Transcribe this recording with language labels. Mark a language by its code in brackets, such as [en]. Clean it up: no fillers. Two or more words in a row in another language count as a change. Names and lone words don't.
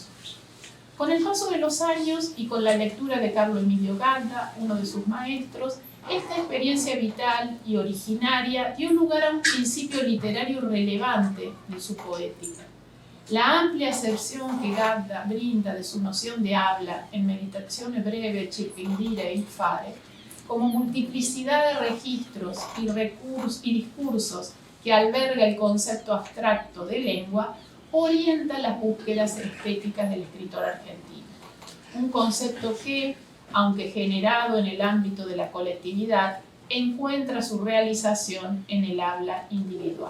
[es] Con el paso de los años y con la lectura de Carlo Emilio Gadda, uno de sus maestros, esta experiencia vital y originaria dio lugar a un principio literario relevante de su poética. La amplia acepción que Gadda brinda de su noción de habla en Meditazione breve circa il dire e il fare, como multiplicidad de registros y discursos que que alberga el concepto abstracto de lengua, orienta las búsquedas estéticas del escritor argentino. Un concepto que, aunque generado en el ámbito de la colectividad, encuentra su realización en el habla individual.